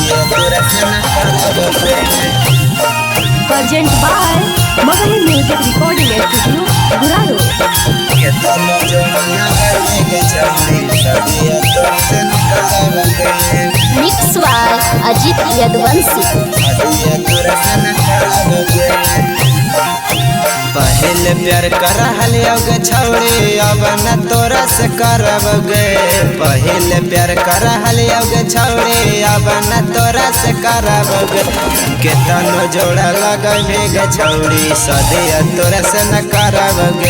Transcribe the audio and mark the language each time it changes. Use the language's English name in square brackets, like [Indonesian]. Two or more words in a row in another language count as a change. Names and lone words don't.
[English] Present by Magahi Music Recording Studio, Guraro. Mix by Ajit Yadvansi. [Magahi] पहले प्यार करहल गे छौड़ी अब न तोरा से करब गे। पहले प्यार करहल गे छौड़ी अब न तोरा से करब गे। केतनो जोड़ा लगमे गे छौड़ी सदिया तोरा से न करब गे।